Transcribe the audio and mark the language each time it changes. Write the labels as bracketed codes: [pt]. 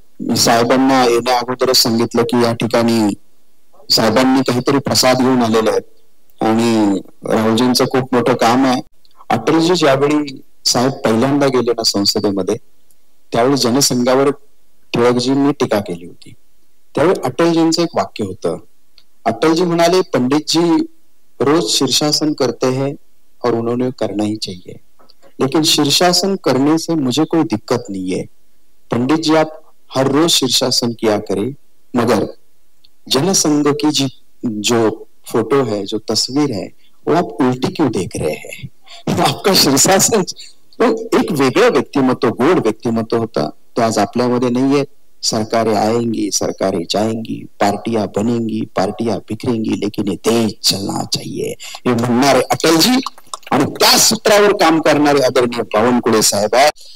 [mr] मी साहेबांना येण्या अगोदरच सांगितलं की या ठिकाणी साहेबांनी काहीतरी प्रसाद घेऊन आलेले आहेत आणि राहुलजींचं खूप मोठं काम आहे. अटलजी ज्यावेळी साहेब पहिल्यांदा गेले ना संसदेमध्ये, त्यावेळी जनसंघावर टिळकजींनी टीका केली होती. त्यावेळी अटलजींचं एक वाक्य होतं. अटलजी म्हणाले, [hi] पंडित जी रोज शीर्षासन करते हैं और उन्होंने करना ही चाहिए, लेकिन शीर्षासन करने से मुझे कोई दिक्कत नहीं है. पंडित जी आप हर रोज शीर्षासन किया करे, मगर जनसंघ की जो फोटो है, जो तस्वीर है, वो आप उल्टी क्यों देख रहे हैं? [mr] आपका शीर्षासन एक वेगळं व्यक्तिमत्व, गोड व्यक्तिमत्व होता, ते आज आपल्यामध्ये नाहीये. [hi] सरकारें आएंगी, सरकारें जाएंगी, पार्टियां बनेंगी, पार्टियां बिखरेंगी, लेकिन ये देश चलना चाहिए [mr] हे म्हणणारे अटलजी आणि त्या सूत्रावर काम करणारे आदरणीय बावनकुळे साहेब आहेत.